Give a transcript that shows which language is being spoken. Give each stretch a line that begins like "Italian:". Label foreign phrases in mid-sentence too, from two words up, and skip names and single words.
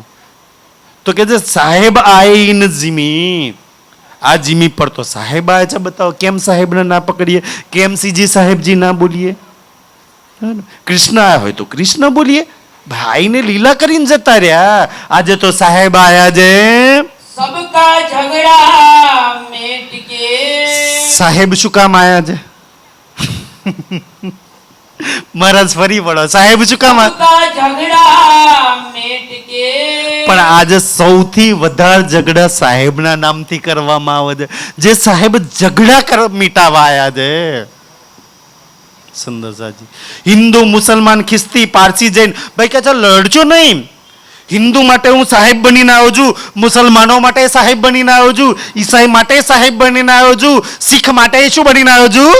Gujarati: તો કે જે સાહેબ આએ ઇન જીમી. આ જીમી પર તો સાહેબ આયા છે. બતાવો કેમ સાહેબને ના પકડીએ? કેમ સીજી સાહેબજી ના બોલીએ? કૃષ્ણ આયા હોય તો કૃષ્ણ બોલીએ. ભાઈને લીલા કરીને જતા રહ્યા. આજે તો સાહેબ આયા છે.
Hindi: सबका झगड़ा मेट के
Gujarati: સાહેબ શું કામ આયા છે? મહારાજ ફરી પડો. સાહેબ શું કામ
Hindi: सबका झगड़ा मेट के
Gujarati: પણ આજે સૌથી વધારે ઝઘડા સાહેબના નામથી કરવામાં આવે છે. જે સાહેબ ઝઘડા મીટાવા આયા છે સુંદરસાજી. હિન્દુ મુસલમાન ખ્રિસ્તી પારસી જૈન ભાઈ કે લડજો નહીં. હિન્દુ માટે હું સાહેબ બનીને આવ્યો છું, મુસલમાનો માટે સાહેબ બનીને આવ્યો છું, ઈસાઈ માટે સાહેબ બનીને આવ્યો છું, શીખ માટે શું બનીને આવ્યો છું?